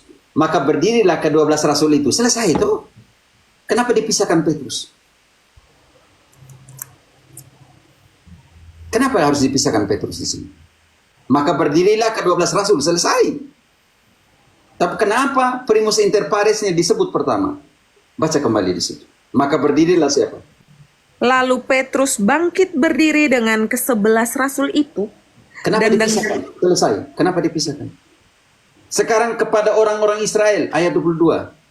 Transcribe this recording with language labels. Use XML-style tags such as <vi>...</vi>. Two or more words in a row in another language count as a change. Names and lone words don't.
<id>Maka berdirilah ke-12 rasul itu. Selesai itu. Kenapa dipisahkan Petrus? Kenapa harus dipisahkan Petrus di sini? Maka berdirilah ke-12 rasul. Selesai. Tapi kenapa</id> <la>primus inter paresnya</la> <id>disebut pertama? Baca kembali di situ. Maka berdirilah siapa? Lalu Petrus bangkit berdiri dengan ke-11 rasul itu. Kenapa Dan dipisahkan? Selesai. Kenapa dipisahkan? Sekarang kepada orang-orang Israel, ayat 22.</id>